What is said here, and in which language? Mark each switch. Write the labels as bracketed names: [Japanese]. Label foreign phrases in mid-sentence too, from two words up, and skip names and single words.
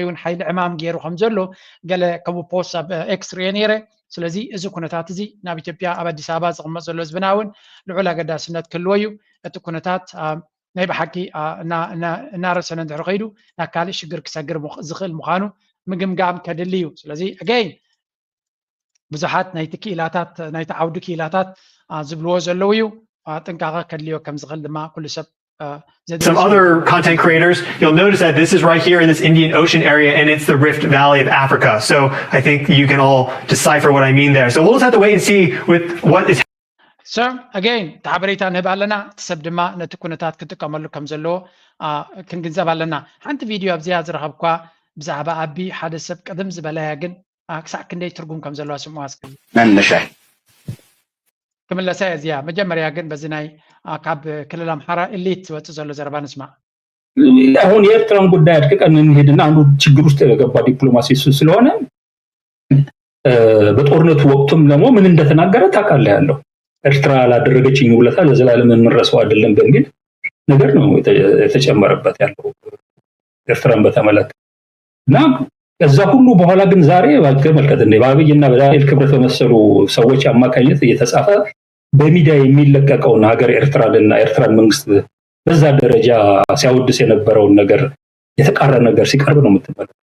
[Tigrinya] እውን ሓይሊ ዕማም ገይሩ ከም ዘሎ ገለ ከምኡ ፖስት ኣብ ኤክስ ሪአ ነይረ ስለዚ እዚ ኩነታት እዚ ናብ ኢትዮጵያ ኣብ ኣዲስ ኣበባ ዝቕመጥ ዘሎ ህዝብና እውን ልዑል ኣገዳስነት ክህልዎ እዩ እቲ ኩነታት ናይ ብሓቂ እናረሰነ እንድሕር ከይዱ ናብ ካልእ ሽግር ክሰግር ዝኽእል ምዃኑ ምግምጋም ከድሊ እዩ ስለዚ ኣገይን ብዙሓት ናይቲ ክኢላታት ናይቲ ዓውዲ ክኢላታት ዝብልዎ ዘለው እዩ ጥንቃቐ ከድልዮ ከም ዝኽእል ድማ ኩሉ ሰብ [English] Some other content creators, you'll notice that this is right here in this Indian Ocean area and it's the Rift Valley of Africa. So I think you can all decipher what I mean there. So we'll just have to wait and see with what is So again [Tigrinya] ተሓበሬታ ንህብ ኣለና እቲ ሰብ ድማ ነቲ ኩነታት ክጥቀመሉ ከም ዘለዎ ክንግንዘብ ኣለና ሓንቲ ቪድዮ ኣብዚኣ ዝረኸብኳ ብዛዕባ ኣቢ ሓደ ሰብ ቀደም ዝበለያ ግን ክሳዕ ክንደይ ትርጉም ከም ዘለዋ ስምዋ መነሻ ክምለሳ እዚያ መጀመርያ ግን በዚ ናይ ካብ ክልል አምሓራ ኤሊት ዝወፅእ ዘሎ ዘረባ ንስማ [Amharic] አሁን የኤርትራን ጉዳይ አድቅቀን እንሄድና አንዱ ችግር ውስጥ የገባ ዲፕሎማሲ ስለሆነ በጦርነቱ ወቅቱም ደግሞ ምን እንደተናገረ ታውቃለህ ያለው ኤርትራ ላደረገችኝ ውለታ ለዘላለም እንረሳው አይደለም በሚል ነገር ነው የተጨመረበት ያለው ኤርትራን በተመለከተ እና ከዛ ሁሉ በኋላ ግን ዛሬ ባልከመልከት እንደ ባብይና በዳንኤል ክብረት በመሰሉ ሰዎች አማካኝነት እየተጻፈ በሚዲያ የሚለቀቀውን ሀገር ኤርትራንና ኤርትራን መንግስት በዛ ደረጃ ሲያወድስ የነበረውን ነገር የተቃረነ ነገር ሲቀርብ ነው የምትመለከተው